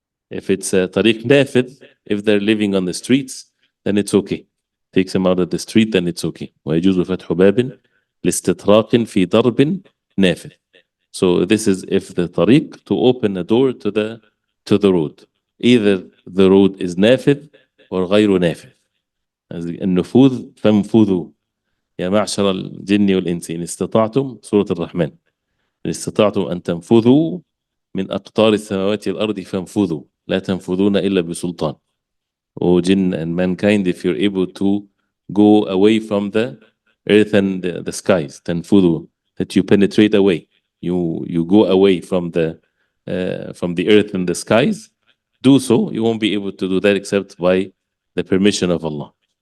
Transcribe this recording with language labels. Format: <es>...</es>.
<en>If it's a tariq nafid, if they're living on the streets, then it's okay. Takes them out of the street, then it's okay.</en> <ar>ويجوز فتح باب لاستطراق في ضرب نافذ.</ar> <en>So this is if the tariq, to open a door to the road. Either the road is nafid or</en> <ar>غير نافذ. النفوذ فانفذوا يا معشر الجن والإنس إن استطعتم، سورة الرحمن، إن استطعتم أن تنفذوا من أقطار السماوات والأرض فانفذوا لا تنفذون إلا بسلطان.</ar> <en>O jinn and mankind, if you're able to go away from the earth and the skies, تنفذوا, that you penetrate away, you go away from the earth and the skies, do so. You won't be able to do that except by the permission of Allah.</en>